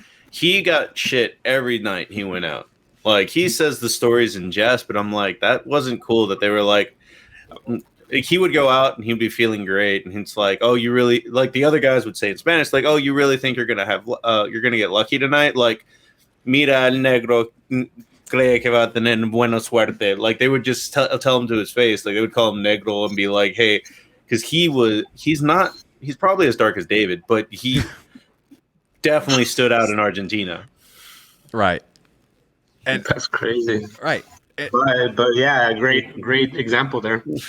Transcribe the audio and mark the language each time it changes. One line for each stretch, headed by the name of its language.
English: He got shit every night he went out. Like, he says the stories in jest, but I'm like, that wasn't cool that they were like, he would go out and he'd be feeling great, and he's like, "Oh, you really," like the other guys would say in Spanish, like, "Oh, you really think you're gonna get lucky tonight?"
Spanish: Like, "Mira el negro cree que va a tener buena suerte."
English: Like, they would just tell him to his face, like they would call him negro and be like, "Hey," because he's probably as dark as David, but he definitely stood out in Argentina. Right, and that's crazy. Right. But yeah, great example there.